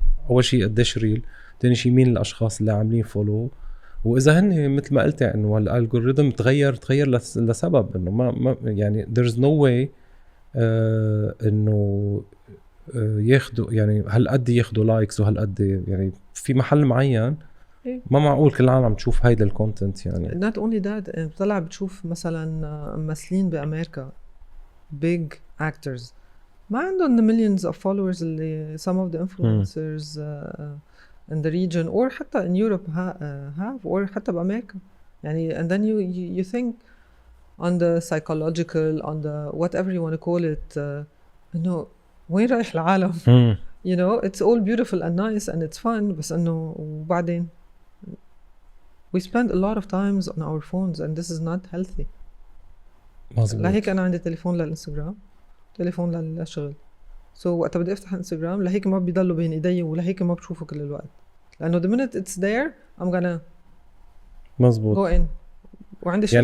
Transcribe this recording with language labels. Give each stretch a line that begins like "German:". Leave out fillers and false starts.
Arabic: اول شيء قديش ريل ثاني شيء مين الاشخاص اللي عاملين فولو واذا هن مثل ما قلت انه الالجوريثم تغير لسبب انه ما يعني
English: there's no way
Arabic: انه ياخدوا يعني هالقد ياخدوا لايكس وهالقد يعني في محل معين ما معقول كل العالم تشوف هيدا الكونتنت يعني.
English: not only that
Arabic: طلع بتشوف مثلا ممثلين بامريكا
English: big actors
Arabic: ما عندهم
English: the millions of followers اللي some of the influencers in the region or حتى in Europe have or حتى بأمريكا يعني and then you think on the psychological on the whatever you want to call it
Arabic: إنه وين رايح العالم
English: you know it's all beautiful and nice and it's fun
Arabic: بس إنه وبعدين
English: we spend a lot of times on our phones and this is not healthy.
Arabic: لهيك أنا عندي تليفون للإنستغرام تليفون للشغل so وقت بدي أفتح إنستغرام لهيك ما بيضلوا بين إيدي ولهيك ما بشوفه كل الوقت لأنه
English: the minute it's there I'm gonna
Arabic: مزبوط
English: go in
Arabic: وعندي شغل